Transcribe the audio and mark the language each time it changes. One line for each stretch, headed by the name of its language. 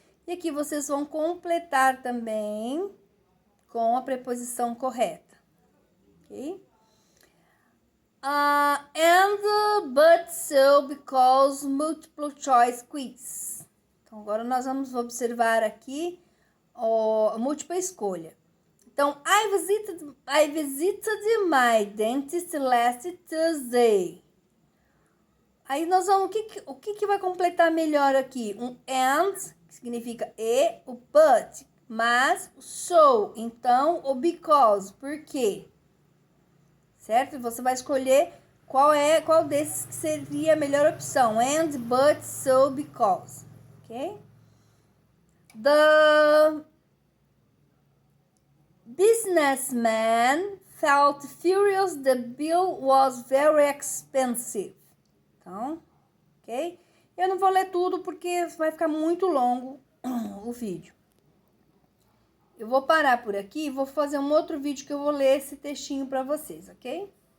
Portuguese: E aqui vocês vão completar também com a preposição correta, ok?
English: And, but, so, because, multiple choice quiz.
Portuguese: Então, agora nós vamos observar aqui a múltipla escolha.
English: Então, I visited my dentist last Tuesday.
Portuguese: Aí nós vamos, o que vai completar melhor aqui? Um and, que significa e, o but, mas, o so, então, o because, por quê? Certo? Você vai escolher qual desses que seria a melhor opção.
English: And, but, so, because. Ok? The businessman felt furious the bill was very expensive.
Portuguese: Então, ok? Eu não vou ler tudo porque vai ficar muito longo o vídeo. Eu vou parar por aqui e vou fazer um outro vídeo que eu vou ler esse textinho para vocês, ok?